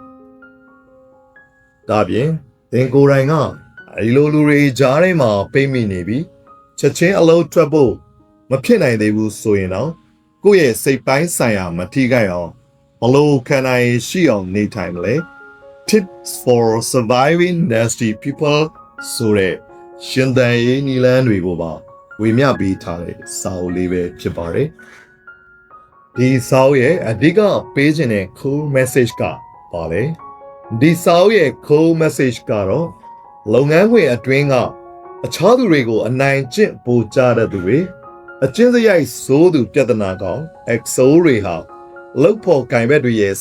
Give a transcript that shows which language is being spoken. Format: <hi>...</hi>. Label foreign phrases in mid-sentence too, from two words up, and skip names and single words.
<my>။ဒါပြင်သင်ကိုယ်တိုင်ကဒီလိုလူတွေကြားထဲမှာပိတ်မိနေပြီးချက်ချင်းအလုပ်ထွက်ဖို့မဖြစ်နိုင်သေးဘူးဆိုရင်တော့ကိုယ့်ရဲ့စိတ်ပိုင်းဆိုင်ရာမထိခိုက်အောင်ဘလို့ခံနိုင်ရှိအောင်နေထိုင်မလဲ</my> <en>Tips for surviving nasty people</en> <my>ဆိုတဲ့ရှင်သန်ရေးနည်းလမ်းတွေကိုပါဝေမျှပေးထားတဲ့စာအုပ်လေးပဲဖြစ် ပါတယ်။ဒီစာအုပ်ရဲ့အဓိကပေးခြင်းတဲ့</my> <en>cool message</en> <my>ကပါလေ။ဒီစာအုပ်ရဲ့</my> <en>cool message</en> <my>ကတော့လုပ်ငန်းခွင်အတွင်းကအခြားသူတွေကိုအနိုင်ကျင့်ပို့ကြတဲ့သူတွေအကျဉ်းစရိုက်ဆိုးသူပြဿနာကောင် exo တွေဟာလုပ်ဖို့ကင်ဘက်တွေရဲ့</my>